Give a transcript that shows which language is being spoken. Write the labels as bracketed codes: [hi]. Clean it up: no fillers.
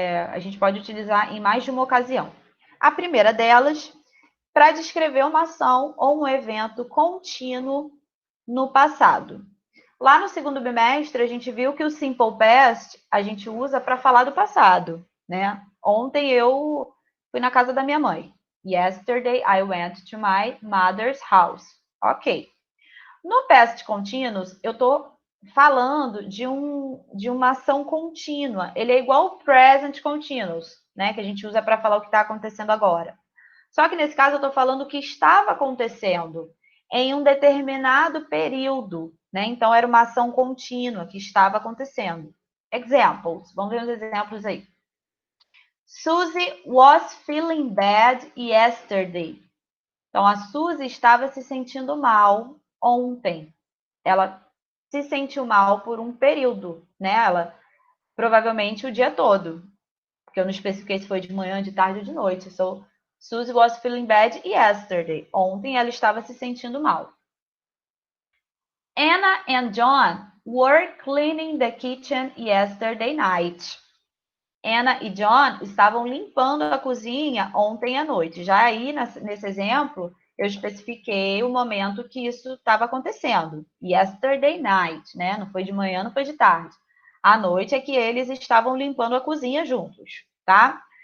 [pt] a gente pode utilizar em mais de uma ocasião. A primeira delas, para descrever uma ação ou um evento contínuo no passado. Lá no segundo bimestre, a gente viu que o simple past a gente usa para falar do passado, né? Ontem eu fui na casa da minha mãe. [en] Yesterday I went to my mother's house. Ok. [pt] No past continuous, eu estou falando de uma ação contínua. Ele é igual ao present continuous, né? Que a gente usa para falar o que está acontecendo agora. Só que nesse caso eu estou falando o que estava acontecendo em um determinado período, né? Então era uma ação contínua que estava acontecendo. Examples, vamos ver os exemplos aí. [en] Susie was feeling bad yesterday. [pt] Então a Suzy estava se sentindo mal ontem. Ela se sentiu mal por um período, né? Ela provavelmente o dia todo, porque eu não especifiquei se foi de manhã, de tarde ou de noite. [en] So, Suzy was feeling bad yesterday. [pt] Ontem ela estava se sentindo mal. [en] Anna and John were cleaning the kitchen yesterday night. [pt] Anna e John estavam limpando a cozinha ontem à noite. Já aí, nesse exemplo, eu especifiquei o momento que isso estava acontecendo. [en] Yesterday night, [pt] né? Não foi de manhã, não foi de tarde. À noite é que eles estavam limpando a cozinha juntos, tá?